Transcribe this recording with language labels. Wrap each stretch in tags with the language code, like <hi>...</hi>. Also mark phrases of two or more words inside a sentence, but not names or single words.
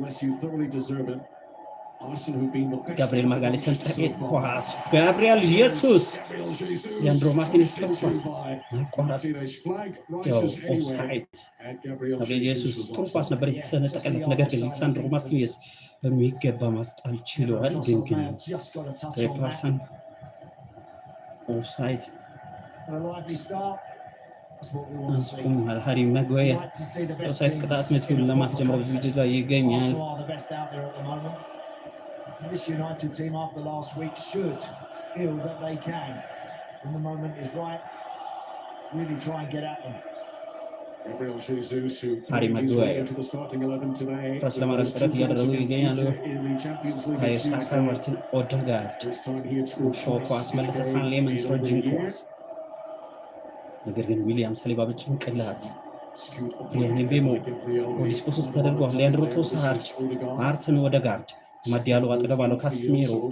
<am>ጋብሪኤል ማጋሌሽ ሰንጣቂ ኳስ ጋብሪኤል ኢየሱስ የአንድሮ ማርቲኔዝ ኳስ ማቋረጥ ኦፍሳይድ። ጋብሪኤል ኢየሱስ ጥሩ ኳስ ነበር የተሰነጠቀለት፣ ነገር ግን ሊሳንድሮ ማርቲኔዝ በሚገባ ማስጣል ችሏል። ግን ሬፐርሰን ኦፍሳይድ አንስኩም ሃሪ ማጓየር ኦፍሳይድ ቅጣት ምቱን ለማስጀመር ዝግጅት ላይ ይገኛል።</am> <en>This United team after last week should feel that they can, when the moment is right, really try and get at them.</en> <am>ሃሪ ማጓየር ፕረስ ለማድረግ ጥረት እያደረጉ ይገኛሉ። ቡካዮ ሳካ፣ ማርቲን ኦዴጋርድ ሾው ኳስ መለሰ። ሳን ሌመንስ ረጅም ኳስ፣ ነገር ግን ዊሊያም ሳሊባ በጭንቅላት ብሪያን ምቤሞ ዲስፖስ ተደርጓል። ሊያንድሮ ትሮሳርድ ማርቲን ኦዴጋርድ ማዲያሎ አጠገብ አለው። ካስሜሮ</am>